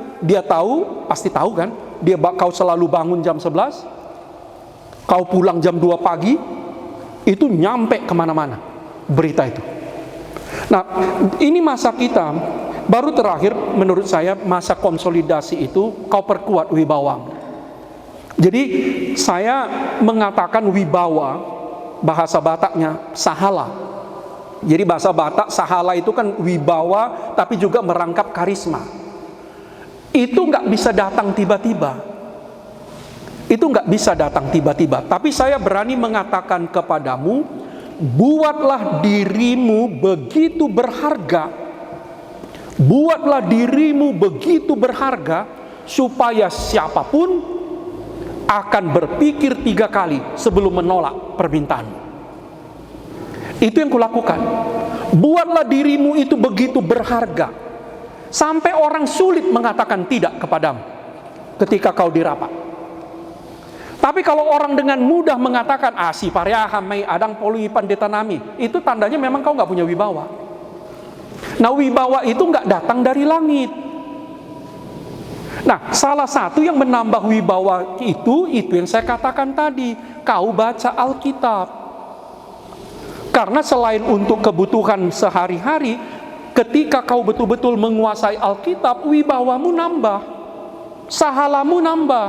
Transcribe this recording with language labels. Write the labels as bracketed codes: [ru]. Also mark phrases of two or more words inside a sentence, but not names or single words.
[id] Dia tahu, pasti tahu kan, kau selalu bangun jam 11, kau pulang jam 2 pagi, itu nyampe kemana-mana berita itu. Nah, ini masa kita, baru terakhir menurut saya masa konsolidasi itu, kau perkuat wibawamu. Jadi saya mengatakan wibawa, bahasa Bataknya sahala. Jadi bahasa Batak sahala itu kan wibawa, tapi juga merangkap karisma. Itu nggak bisa datang tiba-tiba. Itu nggak bisa datang tiba-tiba. Tapi saya berani mengatakan kepadamu, buatlah dirimu begitu berharga. Buatlah dirimu begitu berharga supaya siapapun akan berpikir 3 kali sebelum menolak permintaanmu. Itu yang kulakukan. Buatlah dirimu itu begitu berharga sampai orang sulit mengatakan tidak kepadamu ketika kau dirapat. Tapi kalau orang dengan mudah mengatakan [bbc] si pariaham mai adang polui pandeta nami, [id] itu tandanya memang kau nggak punya wibawa. Nah wibawa itu nggak datang dari langit. Nah salah satu yang menambah wibawa itu yang saya katakan tadi, kau baca Alkitab. Karena selain untuk kebutuhan sehari-hari, ketika kau betul-betul menguasai Alkitab, wibawamu nambah, sahalamu nambah.